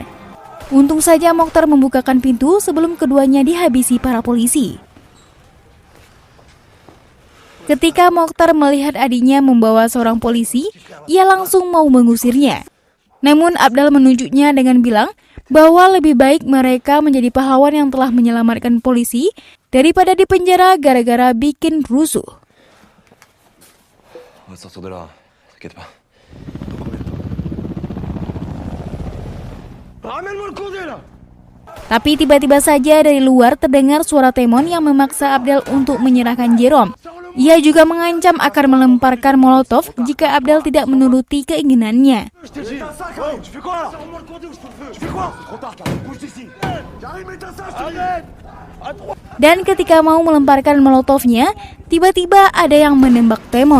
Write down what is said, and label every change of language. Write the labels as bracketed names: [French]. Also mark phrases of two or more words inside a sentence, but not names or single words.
[Indonesian] Untung saja Mokhtar membukakan pintu sebelum keduanya dihabisi para polisi. Ketika Mokhtar melihat adiknya membawa seorang polisi, ia langsung mau mengusirnya. Namun Abdal menunjuknya dengan bilang bahwa lebih baik mereka menjadi pahlawan yang telah menyelamatkan polisi daripada dipenjara gara-gara bikin rusuh. [French] On va sortir de là, t'inquiète pas. Ramène-moi le courrier là. [Indonesian] Tapi tiba-tiba saja dari luar terdengar suara Temon yang memaksa Abdal untuk menyerahkan Jerome. Ia juga mengancam akan melemparkan molotov jika Abdal tidak menuruti keinginannya. Dan ketika mau melemparkan molotovnya, tiba-tiba ada yang menembak Temon.